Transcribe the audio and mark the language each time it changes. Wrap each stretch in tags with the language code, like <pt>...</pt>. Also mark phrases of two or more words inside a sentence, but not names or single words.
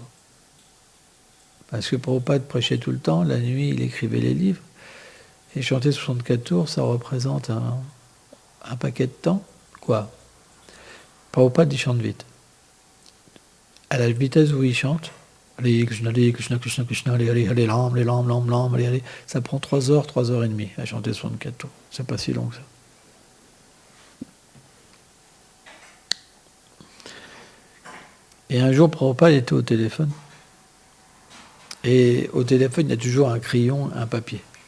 <fr>Parce que Prabhupada prêchait tout le temps, la nuit, il écrivait les livres, et chanter 64 tours, ça représente un paquet de temps. Quoi? Prabhupada, il chante vite. À la vitesse où il chante,</fr> <sa>हरे कृष्ण, कृष्ण, कृष्ण, हरे हरे, हरे राम, हरे हरे,</sa> <fr>ça prend 3 heures, 3 heures et demie à chanter 64 tours. C'est pas si long que ça. Et un jour, Prabhupada était au téléphone. Et au téléphone, il y a toujours un crayon, un papier.</fr>